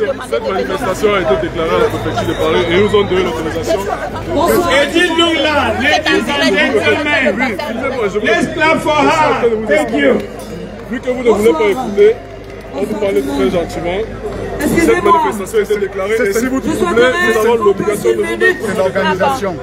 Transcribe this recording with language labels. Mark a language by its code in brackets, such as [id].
[fr] Cette manifestation a été déclarée à la préfecture de Paris et nous ont donné l'autorisation. [en] Edith Lugla, ladies and gentlemen, let's clap for her. Thank you. [fr] Vu que vous ne voulez pas écouter, on vous parle très gentiment. Cette manifestation a été déclarée et si vous troublez, nous avons l'obligation de vous mettre une organisation.